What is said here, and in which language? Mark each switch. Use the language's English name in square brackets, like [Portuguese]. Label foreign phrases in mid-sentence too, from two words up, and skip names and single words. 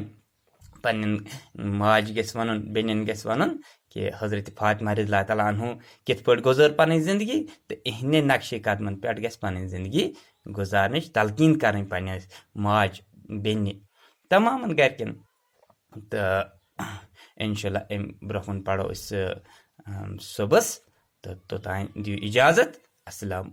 [Kashmiri] پننٮ۪ن ماجہِ گژھِ ونُن، بیٚنٮ۪ن گژھِ ونُن کہ حضرت فاطمہ [Arabic] رضی اللہ تعالیٰ عنہ [Kashmiri] کِتھ پٲٹھۍ گُزٲر پنٕنۍ زندگی تہٕ اِہنٛدے نقشے قدمن پٮ۪ٹھ گژھِ پنٕنۍ زندگی گُزارنٕچ تلقیٖن کرٕنۍ پننِس ماجہِ بیٚنہِ تمامن گرِکٮ۪ن۔ تہٕ انشاءاللہ امہِ برونٛہہ کُن پرو أسۍ صُبحس، تہٕ توٚتانۍ دِیِو اِجازت، السلام